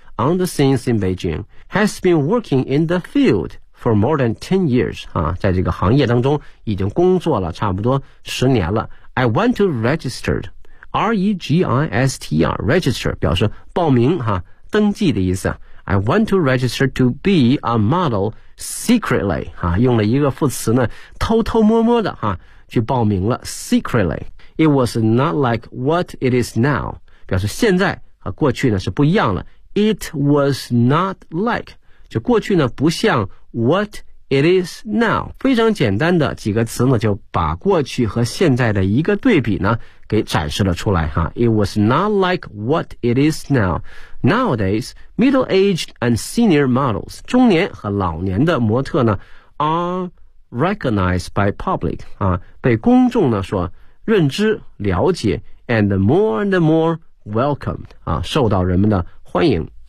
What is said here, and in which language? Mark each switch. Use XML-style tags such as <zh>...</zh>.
<en>On the scenes in Beijing, has been working in the field for more than 10 years.</en> <zh>啊，在这个行业当中已经工作了差不多十年了。</zh> <en>I want to register, R-E-G-I-S-T-R, register</en> <zh>表示报名哈、啊，登记的意思。</zh> <en>I want to register to be a model secretly.</en> <zh>啊，用了一个副词呢，偷偷摸摸的哈、啊、去报名了</zh> <en>secretly. It was not like what it is now.</en> <zh>表示现在和过去呢是不一样了。</zh> <en>It was not like</en> <zh>就过去呢不像</zh> <en>what it is now</en> <zh>非常简单的几个词呢就把过去和现在的一个对比呢给展示了出来哈。</zh> <en>It was not like what it is now Nowadays, middle-aged and senior models</en> <zh>中年和老年的模特呢</zh> <en>are recognized by public</en> <zh>啊，被公众呢所认知了解</zh> <en>and more welcomed</en> <zh>啊，受到人们的欢迎。</zh>